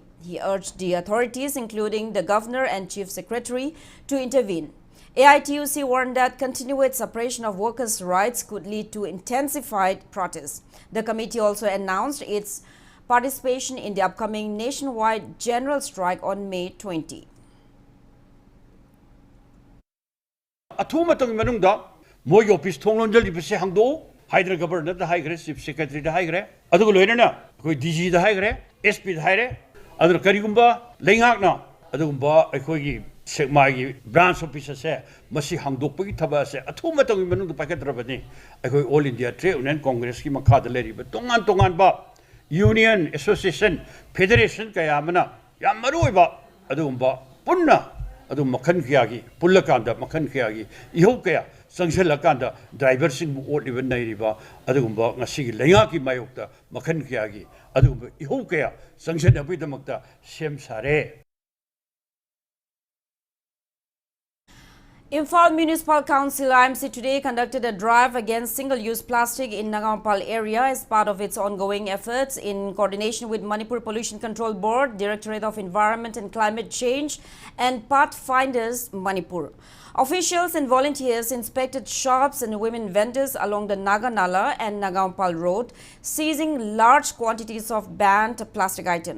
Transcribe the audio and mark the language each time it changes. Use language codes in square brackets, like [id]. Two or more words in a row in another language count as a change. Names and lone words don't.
[en] He urged the authorities, including the Governor and Chief Secretary, to intervene. AITUC warned that continued suppression of workers' rights could lead to intensified protests. The committee also announced its participation in the upcoming nationwide general strike on May 20. [mni] Athumatang manungda moi office thonglonjal ibse hangdo Hydra Governor da haigre [en] Chief Secretary [mni] da haigre adugo loinana koi DG da haigre SP da haigre adra karigumba leingakna adugumba aikogi Sekmai [en] branch office [mni] se masi hangdokpagi thaba se athumatang manungda pakadrabani aikoi All India Trade Union Congress ki makha da leri ba tongan ba [en] Union Association Federation [mni] kaya amana yam maroi ba adugumba punna adu makhan khiyagi pullakanda makhan khiyagi ihau kaya sangselakanda driver sing bu ot even nairiba adugumba ngasi gi lenga ki mayokta makhan khiyagi adugumba ihau kaya sangsen abidamakta sem sare. [en] Imphal Municipal Council IMC today conducted a drive against single-use plastic in Nagampal area as part of its ongoing efforts in coordination with Manipur Pollution Control Board, Directorate of Environment and Climate Change and Pathfinders Manipur. Officials and volunteers inspected shops and women vendors along the Naganala and Nagampal road, seizing large quantities of banned plastic items.